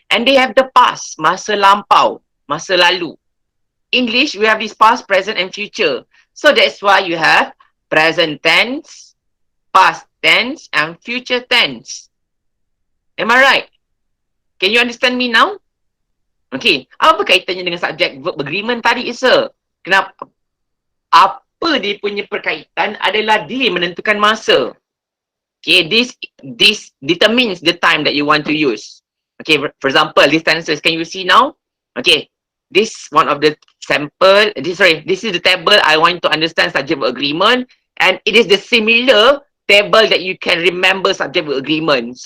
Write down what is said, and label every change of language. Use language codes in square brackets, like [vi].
[en] And they have the past, [ms] masa lampau, masa lalu. [en] English, we have this past, present and future. So that's why you have present tense, past tense and future tense. Am I right? Can you understand me now? [ms] Okay, apa kaitannya dengan subject verb agreement tadi, sir? Kenapa? Apa dia punya perkaitan adalah dia menentukan masa. [en] Okay, this determines the time that you want to use. Okay, for example, these tenses, can you see now? Okay, this one of the sample, this is the table I want to understand subject verb agreement, and it is the similar table that you can remember subject verb agreement.